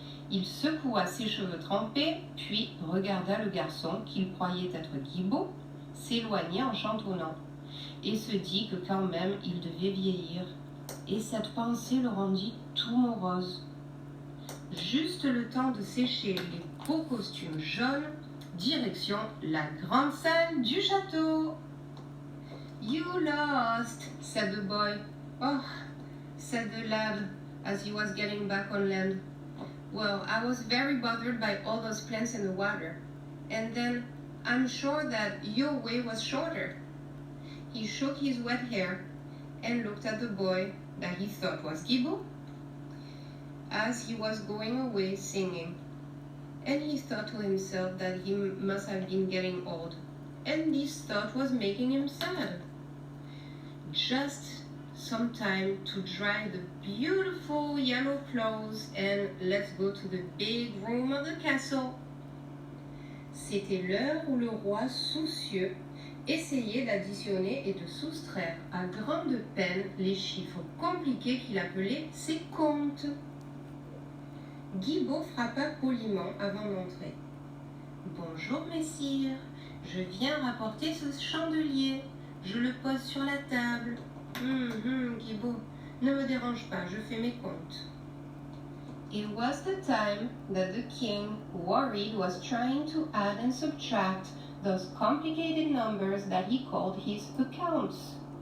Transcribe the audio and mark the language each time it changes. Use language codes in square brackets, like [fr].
[fr] Il secoua ses cheveux trempés, puis regarda le garçon qu'il croyait être Guibault s'éloigner en chantonnant, et se dit que quand même il devait vieillir, et cette pensée le rendit tout morose. Juste le temps de sécher les beaux costumes jaunes, direction la grande salle du château. [en] You lost, said the boy. Oh, said the lad as he was getting back on land. Well, I was very bothered by all those plants in the water, and then I'm sure that your way was shorter. He shook his wet hair and looked at the boy that he thought was Guibault as he was going away singing. And he thought to himself that he must have been getting old, and this thought was making him sad. Just some time to dry the beautiful yellow clothes and let's go to the big room of the castle. [fr] C'était l'heure où le roi soucieux essayait d'additionner et de soustraire à grande peine les chiffres compliqués qu'il appelait ses comptes. Guibault frappa poliment avant d'entrer. « Bonjour, messire, je viens rapporter ce chandelier. Je le pose sur la table. Guibault, ne me dérange pas, je fais mes comptes. [en] » It was the time that the king, worried, was trying to add and subtract those complicated numbers that he called his accounts.